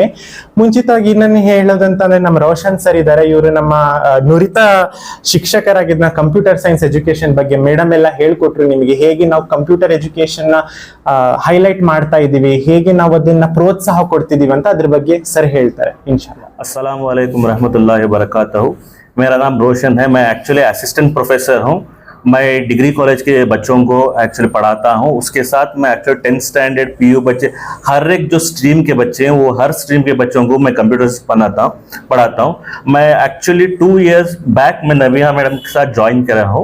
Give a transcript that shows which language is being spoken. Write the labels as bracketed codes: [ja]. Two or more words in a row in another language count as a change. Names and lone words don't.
[kn] ಮುಂಚಿತವಾಗಿ ನಾನು ಹೇಳೋದಂತಂದ್ರೆ, ನಮ್ಮ ರೋಷನ್ ಸರ್ ಇದ್ದಾರೆ, ಇವರು ನಮ್ಮ ನುರಿತ ಶಿಕ್ಷಕರಾಗಿದ್ದ [en] computer science education [kn] ಬಗ್ಗೆ ಮೇಡಮ್ ಎಲ್ಲ ಹೇಳ್ಕೊಟ್ರು ನಿಮಗೆ, ಹೇಗೆ ನಾವು [en] computer education [kn] ನ ಹೈಲೈಟ್ ಮಾಡ್ತಾ ಇದೀವಿ, ಹೇಗೆ ನಾವು ಅದನ್ನ ಪ್ರೋತ್ಸಾಹ ಕೊಡ್ತಿದೀವಿ ಅಂತ ಅದ್ರ ಬಗ್ಗೆ ಸರ್ ಹೇಳ್ತಾರೆ ಇನ್ಶಾಲ್ಲಾ. [ar] السلام عليكم رحمة الله وبركاته. [hi] मेरा नाम रोशन है, मैं एक्चुअली [en] assistant professor [hi] हूँ। मैं [en] degree college [hi] के बच्चों को एक्चुअली पढ़ाता हूँ। उसके साथ मैं एक्चुअली [en] 10th standard PU [hi] बच्चे, हर एक जो स्ट्रीम के बच्चे हैं वो हर स्ट्रीम के बच्चों को मैं कंप्यूटर पढ़ाता हूँ। मैं एक्चुअली [en] 2 years back [hi] मैं नबिहा मैडम के साथ ज्वाइन करा हूँ।